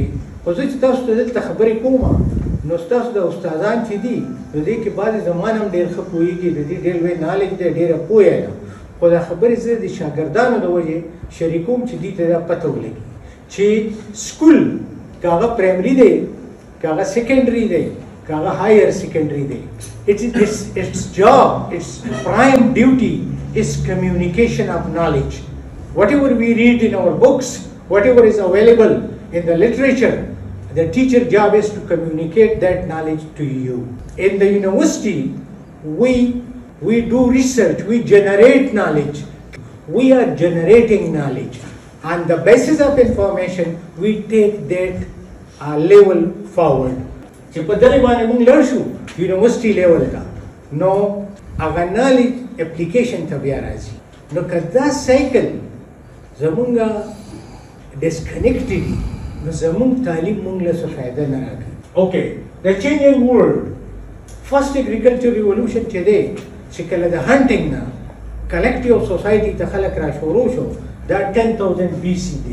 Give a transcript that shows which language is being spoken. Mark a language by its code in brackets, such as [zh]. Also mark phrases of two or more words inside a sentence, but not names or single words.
[ps] خو زه چې تاسو ته دلته خبرې کوم نو ستاسو د استادان چې دي نو دې کې بعضې زمان هم ډېر ښه پوهېږي، د دې ډېر لوی نالج دی، ډېره پوهه ده. خو دا خبرې زه د شاګردانو د وجې شریکوم چې دوی ته دا پته ولګي چې سکول که هغه پرایمري دی که هغه سیکنډري دی که هغه [en] higher secondary [ps] دی [en] its job, its prime duty is communication of knowledge. Whatever we read in our books, whatever is available in the literature, the teacher job is to communicate that knowledge to you. In the university, we do research, we generate knowledge. We are generating knowledge. On the basis of information, we take that level forward. [ps] چې په دغې باندې موږ لاړ شو [en] university level [ps] ته نو هغه [en] knowledge application [ps] ته بیا راځي. نو که دا سایکل زمونږ ډسکنیکټ دي نو زمونږ تعلیم موږ له څه فایده نه راکوي. اوکې د [en] changing world first agriculture revolution [ps] چې دی چې کله د هنټینګ نه [en] collective society [ps] ته خلک را شروع شو دا 10,000 BC دی.